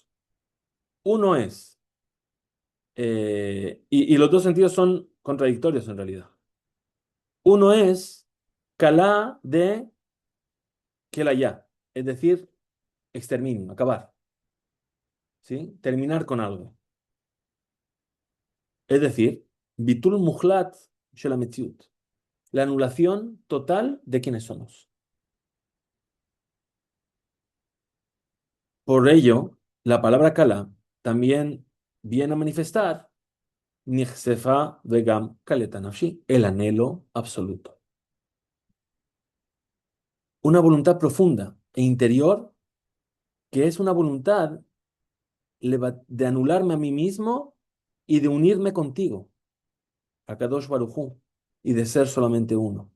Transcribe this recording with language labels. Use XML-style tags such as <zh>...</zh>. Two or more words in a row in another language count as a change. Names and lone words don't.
<es>Uno es, y los dos sentidos son contradictorios en realidad. Uno es kalá de kelayá, es decir, exterminio, acabar, ¿sí? Terminar con algo. Es decir,</es> <he>ביטול מוחלט של המציאות,</he> <es>la anulación total de quienes somos. Por ello, la palabra kala también viene a manifestar</es> <he>נכספה וגם כלתה נפשי,</he> <es>el anhelo absoluto. Una voluntad profunda e interior que es una voluntad de anularme a mí mismo y de unirme contigo, a Kadosh Baruj Hu, y de ser solamente uno.</es>